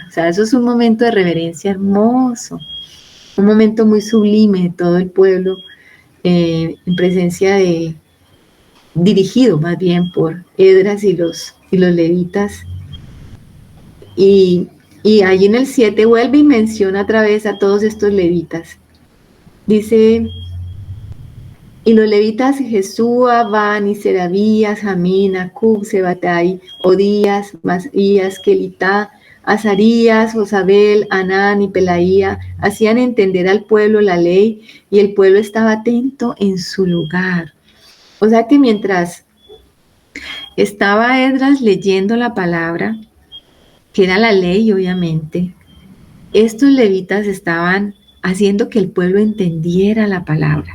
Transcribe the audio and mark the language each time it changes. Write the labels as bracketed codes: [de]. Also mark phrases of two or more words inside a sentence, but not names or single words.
[es] O sea, eso es un momento de reverencia hermoso, un momento muy sublime de todo el pueblo, en presencia dirigido más bien por Esdras y los levitas. Y allí en el 7 vuelve y menciona otra vez a todos estos levitas. Dice, y los levitas Jesúa, Bani, Serabías, Jamín, Acub, Sebatai, Odías, Masías, Kelitá, Azarías, Josabel, Anán y Pelaía hacían entender al pueblo la ley, y el pueblo estaba atento en su lugar. O sea que mientras estaba Esdras leyendo la palabra, que era la ley obviamente, estos levitas estaban haciendo que el pueblo entendiera la palabra.